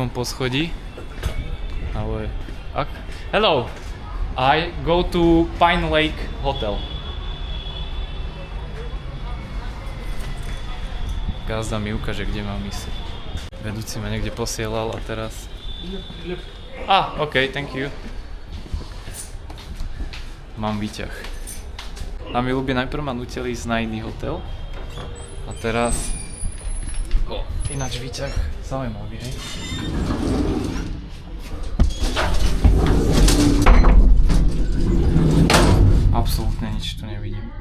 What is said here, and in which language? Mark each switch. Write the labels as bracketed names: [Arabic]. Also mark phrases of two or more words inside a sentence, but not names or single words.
[Slovak] poschodí, ale [English] Hello, I go to Pine Lake Hotel. [Slovak] Gazda mi ukáže, kde mám ísť. Vedúci ma niekde posielal a teraz... [English] OK, thank you. [Slovak] Mám výťah. Na mi ľubie najprv ma nutili ísť na iný hotel. A teraz... ináč výťah zaujímavý, hej? Absolútne nič tu nevidím.